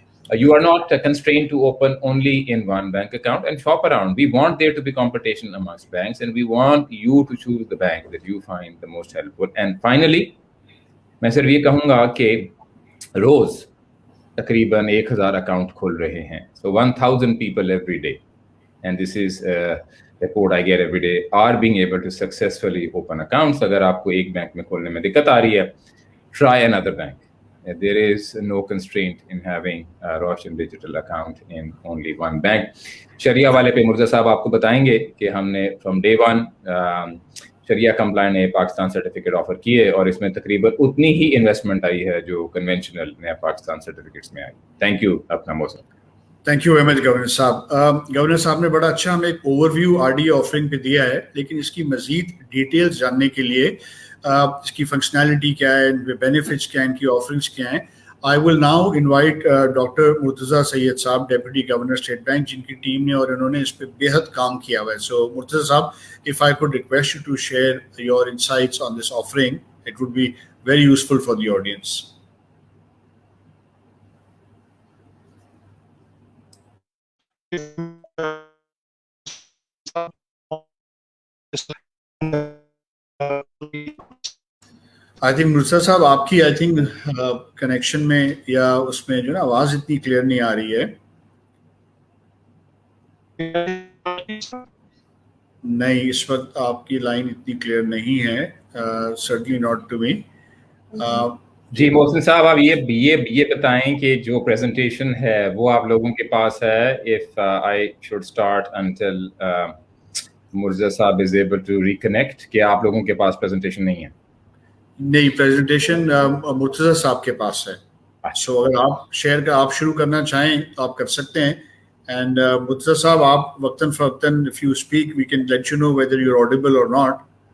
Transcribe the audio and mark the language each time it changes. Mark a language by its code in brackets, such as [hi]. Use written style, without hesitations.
[en] You are not constrained to open only in one bank account and shop around. We want there to be competition amongst banks, and we want you to choose the bank that you find the most helpful. [ur] And finally, میں صرف یہ کہوں گا کہ روز تقریباً 1000 account کھول رہے ہیں. [en] So 1000 people every day, and this is a report I get every day, are being able to successfully open accounts. [ur] اگر آپ کو ایک بینک میں کھولنے میں دقت آ رہی ہے, try another bank. [en] There is no constraint in having a Roshan digital account in only one bank. [ur] شریعہ والے پہ مرزا صاحب آپ کو بتائیں گے کہ ہم نے from day one Shariah compliant نے پاکستان سرٹیفکیٹ آفر کیے اور اس میں تقریباً اتنی ہی انویسٹمنٹ آئی ہے جو کنونشنل نیا پاکستان سرٹیفکیٹس میں آئی. [en] Thank you اپنا موسم. Thank you very much governor صاحب. [ur] گورنر صاحب نے بڑا اچھا ہمیں ایک over view R D offering پہ دیا ہے, لیکن اس کی مزید ڈیٹیلز جاننے کے لیے اس کی فنکشنالٹی کیا ہے, ان کے بینیفٹس کیا ہیں, ان کی آفرنگس کیا ہیں, آئی will now invite doctor Murtaza سید صاحب, ڈیپٹی گورنر اسٹیٹ بینک, جن کی ٹیم نے اور انہوں نے اس پہ بے حد کام کیا ہوا ہے. [en] سو مرتضیٰ صاحب, if I could request you to share your insights on this offering, it would be very useful for the audience. [ur] I think Murtaza صاحب آپ کی کنیکشن میں یا اس میں جو نا آواز اتنی کلیئر نہیں آ رہی ہے. نہیں, اس وقت آپ کی لائن اتنی کلیئر نہیں ہے, certainly not to me. جی محسن صاحب, آپ یہ بتائیں کہ جو پریزنٹیشن ہے وہ آپ لوگوں کے پاس ہے. [en] if I should start until Mirza صاحب is able to reconnect, کہ آپ لوگوں کے پاس پریزنٹیشن نہیں ہے؟ [ur] نہیں, پریزنٹیشن مرتضیٰ صاحب کے پاس ہے. سو اگر آپ شیئر کا آپ شروع کرنا چاہیں تو آپ کر سکتے ہیں. [en] And Murtaza Saab, آپ وقتاً فوقتاً if you speak, we can let you know whether you're audible or not.